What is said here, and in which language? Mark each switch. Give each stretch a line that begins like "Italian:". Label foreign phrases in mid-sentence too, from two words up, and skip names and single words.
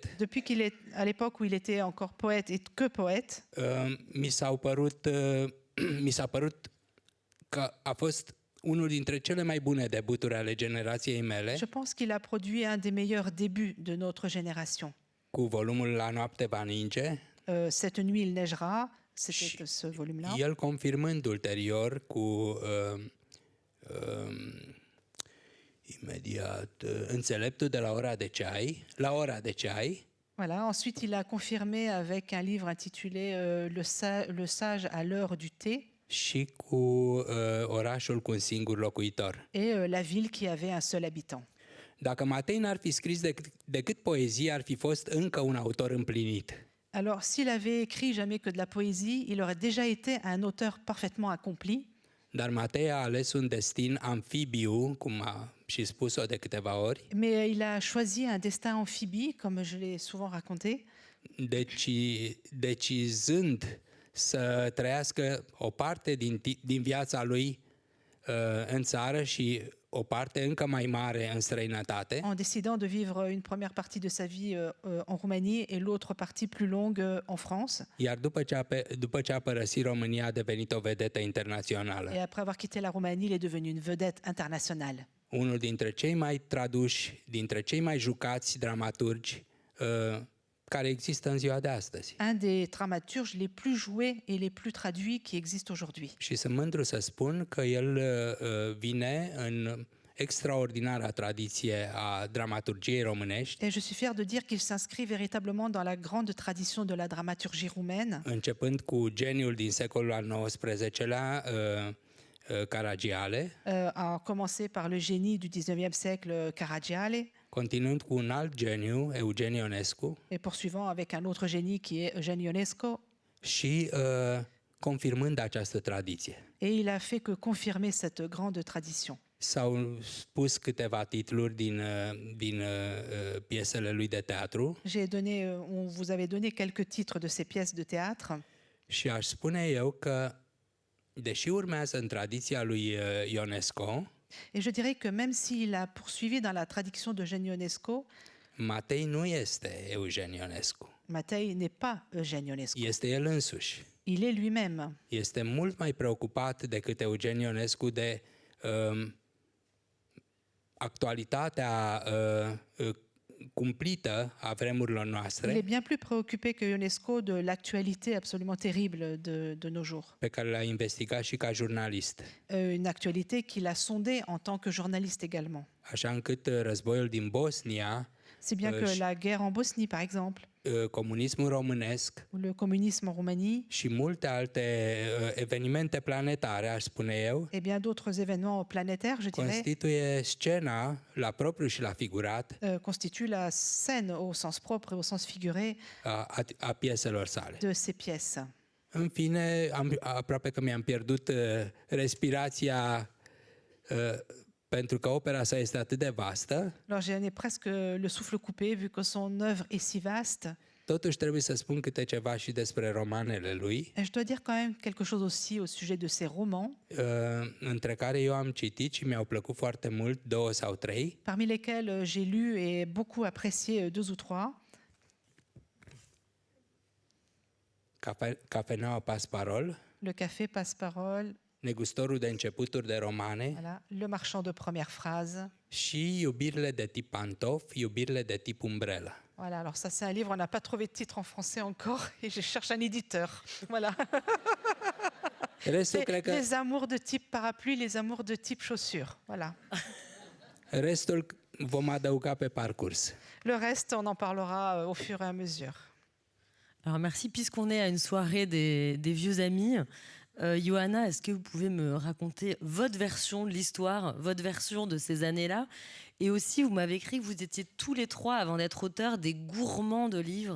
French: depuis qu'il est à l'époque où il était encore poète et que poète.
Romanian: Mi s-a părut că a fost unul dintre cele mai bune debuturi ale generației mele,
French: Je pense qu'il a produit un des meilleurs débuts de notre génération.
Romanian: cu volumul La noapte va ninge,
French: Cette nuit il neigera, c'était ce volume-là.
Romanian: el confirmând ulterior cu imediat Înțeleptul de la ora de ceai, La ora de ceai,
French: Voilà. Ensuite, il a confirmé avec un livre intitulé Le sage à l'heure du thé
Romanian: și cu Orașul cu un singur locuitor.
French: et La ville qui avait un seul habitant.
Romanian: Dacă Matei n-ar fi scris decât poezie, ar fi fost încă un autor împlinit.
French: Alors, s'il avait écrit jamais que de la poésie, il aurait déjà été un auteur parfaitement accompli.
Romanian: Dar Matei a ales un destin amfibiu, cum a și spus-o de câteva ori,
French: Mais il a choisi un destin amphibie, comme je l'ai souvent raconté,
Romanian: decizând să trăiască o parte din viața lui în țară și o parte încă mai mare în străinătate.
French: en décidant de vivre une première partie de sa vie en Roumanie et l'autre partie plus longue en France.
Romanian: Iar după ce a părăsit România, a devenit o vedetă internațională.
French: Et après avoir quitté la Roumanie, il est devenu une vedette internationale.
Romanian: Unul dintre cei mai traduși, dintre cei mai jucați dramaturgi care există în ziua de astăzi.
French: Un des dramaturges les plus joués et les plus traduits qui existent aujourd'hui.
Romanian: Și sunt mândru să spun că el vine în extraordinara tradiție a dramaturgiei românești,
French: Et je suis fière de dire qu'il s'inscrit véritablement dans la grande tradition de la dramaturgie roumaine,
Romanian: începând cu geniul din secolul al XIX-lea, Caragiale,
French: a commencé par le génie du 19e siècle Caragiale,
Romanian: continuând cu un alt geniu, Eugen Ionescu,
French: et poursuivant avec un autre génie qui est Eugène Ionesco.
Romanian: și confirmând această tradiție.
French: Et il a fait que confirmer cette grande tradition.
Romanian: S-au spus câteva titluri din piesele lui de teatru
French: On vous avait donné quelques titres de ces pièces de théâtre.
Romanian: și aș spune eu că, deși urmează în tradiția lui Ionesco,
French: Et je dirais que même s'il a poursuivi dans la traduction d'Eugène Ionesco,
Romanian: Matei nu este Eugen Ionescu.
French: Matei n'est pas Eugène Ionesco.
Romanian: Este el însuși.
French: Il est lui-même.
Romanian: Este mult mai preocupat decât Eugen Ionescu de actualitatea cumplită a vremurilor
French: Il est
Romanian: noastre,
French: bien plus préoccupé que Ionesco de l'actualité absolument terrible de nos jours.
Romanian: pe care le-a investigat și ca jurnalist.
French: Une actualité qu'il a sondée en tant que journaliste également.
Romanian: Așa încât războiul din Bosnia,
French: Si bien que la guerre en Bosnie, par exemple,
Romanian: comunismul românesc
French: ou le communisme en Roumanie,
Romanian: și multe alte evenimente planetare, aș spune eu,
French: et bien d'autres événements planétaires, je dirais,
Romanian: constituie scena, la propriu și la figurat,
French: constituent la scène au sens propre et au sens figuré
Romanian: a pieselor sale.
French: de ces pièces.
Romanian: În fine, aproape că mi-am pierdut respirația pentru că opera sa este atât de vastă.
French: Alors j'en ai presque le souffle coupé vu que son œuvre est si vaste.
Romanian: Totuși trebuie să spun câte ceva și despre romanele lui,
French: Et je dois dire quand même quelque chose aussi au sujet de ses romans,
Romanian: între care eu am citit și mi-au plăcut foarte mult 2 sau 3.
French: parmi lesquels j'ai lu et beaucoup apprécié 2 ou 3.
Romanian: Cafeneaua Pasparol,
French: Le Café Passe-Parole,
Romanian: Negustorul de începuturi de romane
French: voilà, Le Marchand de première phrase.
Romanian: și Iubirile de tip pantof, Iubirile de tip umbrelă.
French: Voilà, alors ça c'est un livre, on n'a pas trouvé de titre en français encore et je cherche un éditeur. Voilà.
Romanian: Restul, cred că,
French: Les amours de type parapluie, les amours de type chaussures. Voilà.
Romanian: restul vom adăuga pe parcurs.
French: Le reste, on en parlera au fur et à mesure. Alors merci, puisqu'on est à une soirée des vieux amis, Johanna, est-ce que vous pouvez me raconter votre version de l'histoire, votre version de ces années-là? Et aussi, vous m'avez écrit que vous étiez tous les trois, avant d'être auteurs, des gourmands de livres.